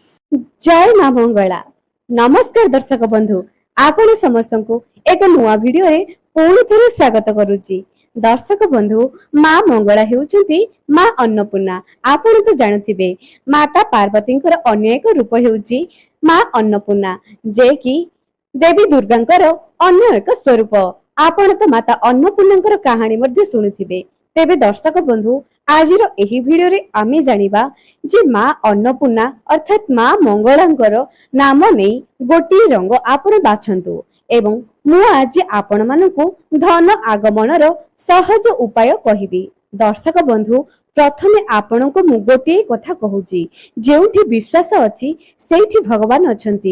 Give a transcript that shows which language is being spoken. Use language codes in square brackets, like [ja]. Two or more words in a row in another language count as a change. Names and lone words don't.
[or] ଜୟ ମା ମଙ୍ଗଳା। ନମସ୍କାର ଦର୍ଶକ ବନ୍ଧୁ, ଆପଣ ସମସ୍ତ କୁ ଏକ ନୂଆ ଭିଡିଓ ରେ ପୁଣି ଥରେ ସ୍ୱାଗତ କରୁଛି। ଦର୍ଶକ ବନ୍ଧୁ, ମା ମଙ୍ଗଳା ହେଉଛନ୍ତି ମା ଅନ୍ନପୂର୍ଣ୍ଣା। ଆପଣ ତ ଜାଣିଥିବେ ମାତା ପାର୍ବତୀ ଅନ୍ୟ ଏକ ରୂପ ହେଉଛି ମା ଅନ୍ନପୂର୍ଣ୍ଣା, ଯେ କି ଦେବୀ ଦୁର୍ଗାଙ୍କର ଅନ୍ୟ ଏକ ସ୍ୱରୂପ। ଆପଣ ତ ମାତା ଅନ୍ନପୂର୍ଣ୍ଣା କାହାଣୀ ମଧ୍ୟ ଶୁଣିଥିବେ। ତେବେ ଦର୍ଶକ ବନ୍ଧୁ, ଆଜି ଏହି ଭିଡିଓ ରେ ଆମେ ଜାଣିବା ଯେ ମା ଅନ୍ନପୂର୍ଣ୍ଣା ଅର୍ଥାତ ମା ମଙ୍ଗଳାଙ୍କର ନାମ ନାହିଁ ଗୋଟି ରଙ୍ଗ ଆପଣ ବାଛନ୍ତୁ ଏବଂ ମୁଁ ଆଜି ଆପଣ ମାନଙ୍କୁ ଧନ ଆଗମନର ସହଜ ଉପାୟ କହିବି। ଦର୍ଶକ ବନ୍ଧୁ, ପ୍ରଥମେ ଆପଣ କୁ ମୁଁ ଗୋଟି କଥା କହୁଛି, ଯେଉଁଠି ବିଶ୍ୱାସ ଅଛି ସେଠି ଭଗବାନ ଅଛନ୍ତି।